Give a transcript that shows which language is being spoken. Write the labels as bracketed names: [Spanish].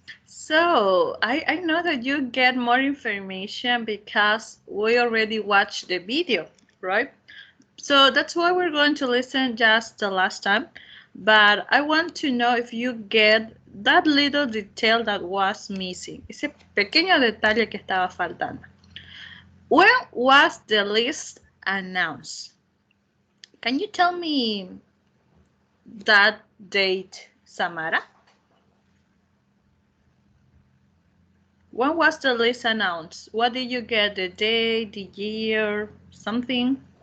[English] So I know that you get more information because we already watched the video, right? So that's why we're going to listen just the last time. But I want to know if you get that little detail that was missing. [Spanish] Ese pequeño detalle que estaba faltando. [English] When was the list announced? Can you tell me that date, Samara? When was the list announced? What did you get? The day, the year, something?